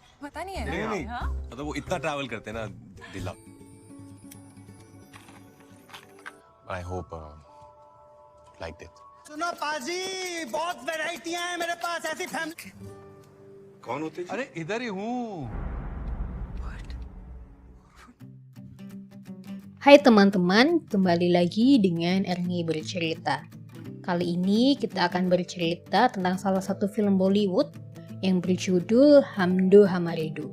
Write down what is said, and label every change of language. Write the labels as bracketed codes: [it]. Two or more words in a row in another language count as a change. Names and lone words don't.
[hi] पता नहीं है नहीं हाँ? मतलब वो इतना ट्रैवल करते हैं ना दिल्ला। [en] I hope like it. [hi] सुनो पाजी, बहुत वैरायटियां हैं मेरे पास ऐसी फैमिली। कौन होते जी? अरे इधर ही हूँ. [id] Hai teman-teman, kembali lagi dengan Erni bercerita. Kali ini kita akan bercerita tentang salah satu film Bollywood yang berjudul Hamdo Hamaredo.